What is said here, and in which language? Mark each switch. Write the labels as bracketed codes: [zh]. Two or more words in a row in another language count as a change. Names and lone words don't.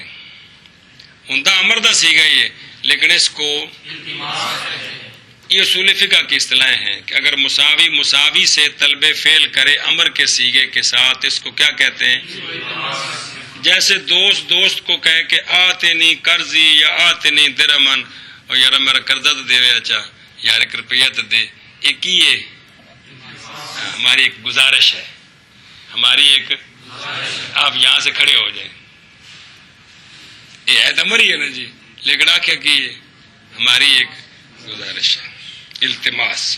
[pa] ہوندا امر دا [ur] صیغہ ہی ہے لیکن اس کو یہ اصول فقہ کی اصطلاح ہیں کہ اگر مساوی سے طلب فعل کرے امر کے صیغے کے ساتھ اس کو کیا کہتے ہیں؟ جیسے دوست کو کہے کہ [ar] آتنی قرضی [ur] یا [ar] آتنی درمن، [ur] اور یار میرا قرضہ تو دے، اچھا یار 1 روپیہ تو دے. ایک ہی ہے، ہماری ایک گزارش ہے، آپ یہاں سے کھڑے ہو جائیں. یہ ہے امر ہی ہے نا جی، لیکن آخیا کہ ہماری ایک گزارش ہے، التماس.